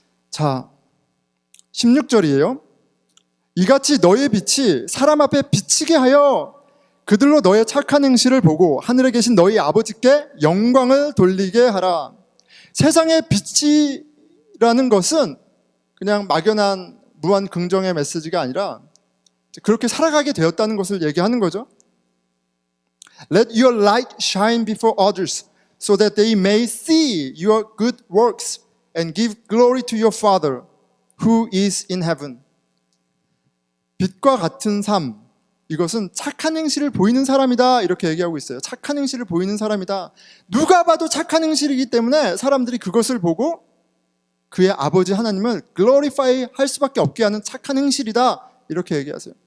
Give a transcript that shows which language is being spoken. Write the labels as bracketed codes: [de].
[ko] 자, 16절이에요. 이같이 너의 빛이 사람 앞에 비치게 하여 그들로 너의 착한 행실을 보고 하늘에 계신 너희 아버지께 영광을 돌리게 하라. 세상의 빛이라는 것은 그냥 막연한 무한 긍정의 메시지가 아니라 그렇게 살아가게 되었다는 것을 얘기하는 거죠. [en] Let your light shine before others so that they may see your good works and give glory to your Father who is in heaven. [ko] 빛과 같은 삶, 이것은 착한 행실을 보이는 사람이다 이렇게 얘기하고 있어요. 착한 행실을 보이는 사람이다. 누가 봐도 착한 행실이기 때문에 사람들이 그것을 보고 그의 아버지 하나님을 글로리파이 할 수밖에 없게 하는 착한 행실이다 이렇게 얘기하세요.